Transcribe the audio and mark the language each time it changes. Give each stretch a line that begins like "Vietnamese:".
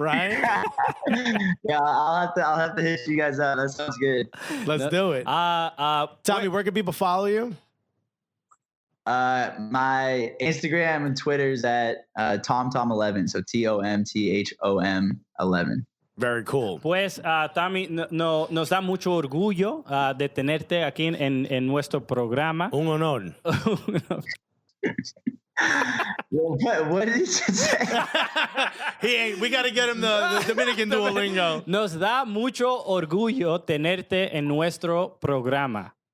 English: Right? Yeah, I'll have to hit you guys up. That sounds good. Let's do it. Tommy, where can people follow you? My Instagram and Twitter is at TomTom11. So TOMTHOM 11. Very cool.
Spanish: Pues, Tommy, nos da mucho orgullo de tenerte aquí en nuestro programa. Un honor.
English: What did he say? We got to get him the Dominican Duolingo.
Spanish: Nos da mucho orgullo tenerte en nuestro programa.